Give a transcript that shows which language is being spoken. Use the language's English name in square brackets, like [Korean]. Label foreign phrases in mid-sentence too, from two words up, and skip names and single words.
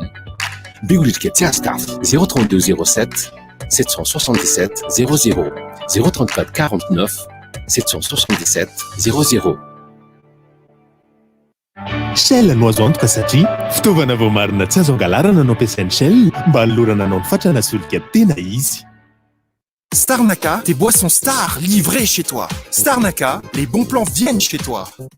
[Malagasy] Mbiolirika tsy azo tafy 032 07 777 00 034 49 777 00. Shell no azo antoka satria fitaovana vao marina tsy azo angalarana no ampiasain'ny Shell mba hanolorana anao ny fatrana solika tena izy. [French] Starnaka, tes boissons stars livrées chez toi. Starnaka, les bons plans viennent chez toi.